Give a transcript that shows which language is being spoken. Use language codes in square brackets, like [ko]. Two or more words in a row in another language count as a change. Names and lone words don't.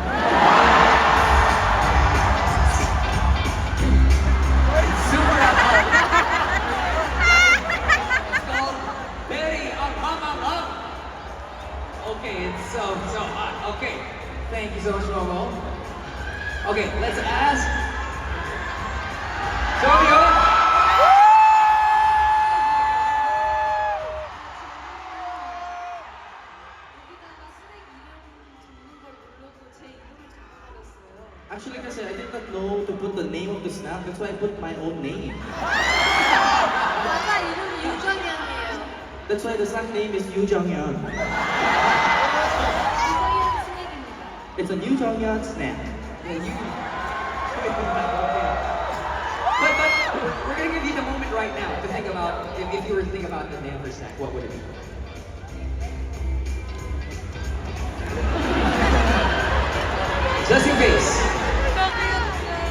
[tl] super anghang. [en] It's called Berry Anghang. Okay, it's so hot. Okay, thank you so much, Momo. Okay, let's ask Jovio. [ko] 여기다가 스낵 이름 적는 걸 눌러도 제 이름을 적어버렸어요. [en] Actually, kasi I did not know to put the name of the snack. That's why I put my own name. [ko] 과자 이름이 유정현이에요. [en] That's why the snack name is Yu Jonghyun. [ko] 유정현 스낵입니다. [en] It's a Yu Jonghyun snack. Yeah, you. But we're gonna give you the moment right now to think about if you were to think about the name of the snack, what would it be? Just in case.